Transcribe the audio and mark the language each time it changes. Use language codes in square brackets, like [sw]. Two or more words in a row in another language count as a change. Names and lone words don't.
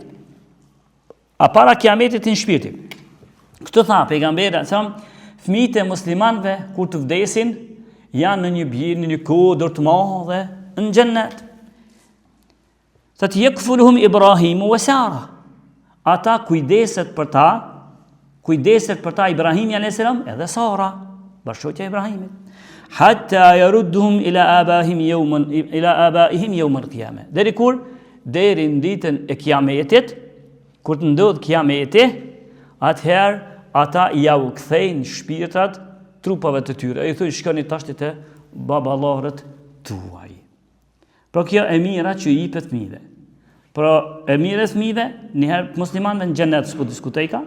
[sq] A para kiametit hin shpirti. Këtë tha pejgamberi, fëmijët e muslimanëve kur të vdesin janë në një bjerë, në një kodër të madhe në xhennet. Sa të [ar] يكفلهم إبراهيم وسارة. [sq] Ata kujdeset për ta Ibrahimi a.s. edhe Sara, bashkëshortja e Ibrahimit. [ar] حتى يردهم إلى آبائهم يوم القيامة. [sq] Deri në ditën e kiametit, kur të ndodh kiameti, atëherë ata ja u kthejnë shpirtrat trupave të tyre. I thonë shkoni tash te baballorët tuaj. Pra kjo e mira që i jepet fëmijëve. Pra e mira e fëmijëve, njëherë muslimanëve në xhennet s'po diskutoj ka.